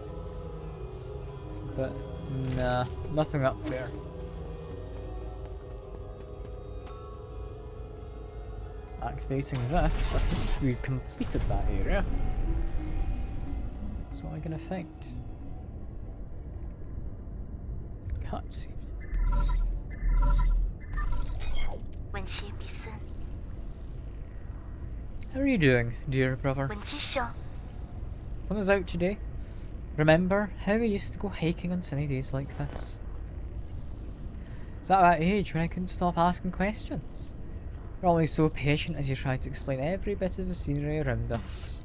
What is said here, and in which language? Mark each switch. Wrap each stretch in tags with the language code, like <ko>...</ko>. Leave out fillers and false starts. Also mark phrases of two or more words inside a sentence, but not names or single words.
<en>But, nah, nothing up there. Activating this, I think we completed that area. That's what I'm gonna think. Cutscene. 文琪比森， How are you doing, dear brother? 文琪兄， Sun is out today. Remember how we used to go hiking on sunny days like this? It's at that age when I couldn't stop asking questions. You're always so patient as you try to explain every bit of the scenery around us.</en>